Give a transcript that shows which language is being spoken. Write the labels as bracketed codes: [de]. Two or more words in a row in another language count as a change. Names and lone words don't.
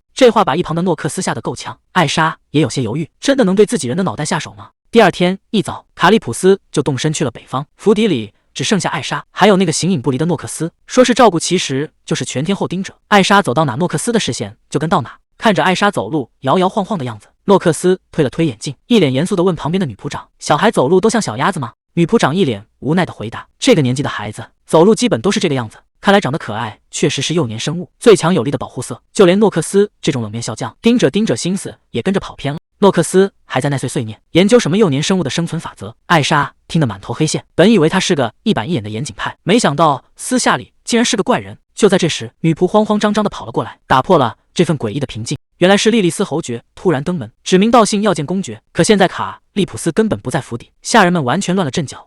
[zh] 這話把一旁的諾克斯嚇得夠嗆，艾莎也有些猶豫，真的能對自己人的腦袋下手嗎？第二天一早，卡利普斯就動身去了北方，府邸裡只剩下艾莎，還有那個形影不離的諾克斯。說是照顧，其實就是全天候盯着。艾莎走到哪，諾克斯的視線就跟到哪。看着艾莎走路摇摇晃晃的樣子，諾克斯推了推眼鏡，一臉嚴肅地問旁邊的女僕長：“小孩走路都像小鴨子嗎？” 女僕長一臉無奈地回答：“這個年紀的孩子走路基本都是這個樣子。看來長得可愛，確實是幼年生物最強有力的保護色。就連諾克斯這種冷面笑匠，盯着盯着，心思也跟着跑偏了。” 諾克斯還在那碎碎念，研究什麼幼年生物的生存法則。艾莎聽得滿頭黑線，本以為他是個一板一眼的嚴謹派，沒想到私下裡竟然是個怪人。就在這時，女僕慌慌張張地跑了過來，打破了這份詭異的平靜。原來是莉莉絲侯爵突然登門，指名道姓要見公爵。可現在卡利普斯根本不在府邸，下人們完全亂了陣腳。